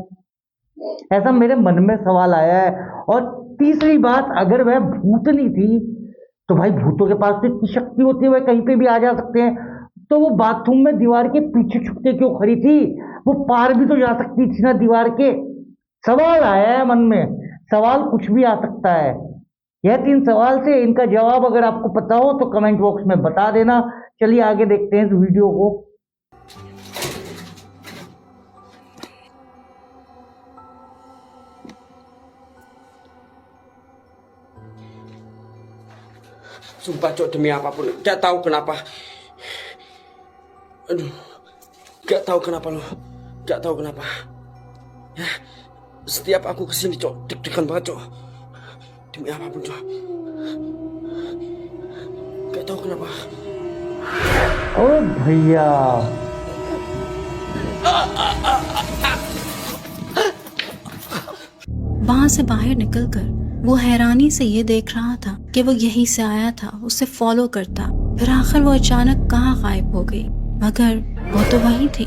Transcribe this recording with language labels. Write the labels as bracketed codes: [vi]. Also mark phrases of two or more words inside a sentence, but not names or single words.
[hi] ऐसा मेरे मन में सवाल आया है। और तीसरी बात, अगर वह भूतनी थी तो भाई भूतों के पास तो इतनी शक्ति होती है, वह कहीं पे भी आ जा सकते हैं, तो वो बाथरूम में दीवार के पीछे छुपके क्यों खड़ी थी? वो पार भी तो जा सकती थी ना दीवार के। सवाल आया है मन में, सवाल कुछ भी आ सकता है। यह 3 सवाल से इनका जवाब अगर आपको पता हो तो कमेंट बॉक्स में बता देना। चलिए आगे देखते हैं इस वीडियो को। [id] Sumpah, Cok, demi apapun. Gak tahu kenapa. Aduh. Gak tahu kenapa lo. Gak tahu kenapa. Ya, setiap aku kesini, Cok, deg-degan banget, Cok. Demi apapun, Cok. Gak tahu kenapa. [hi] ओ भैया, वहां से बाहर निकलकर वो हैरानी से ये देख रहा था कि वो यहीं से आया था, उसे फॉलो करता, फिर आखिर वो अचानक कहाँ गायब हो गई, मगर वो तो वहीं थी।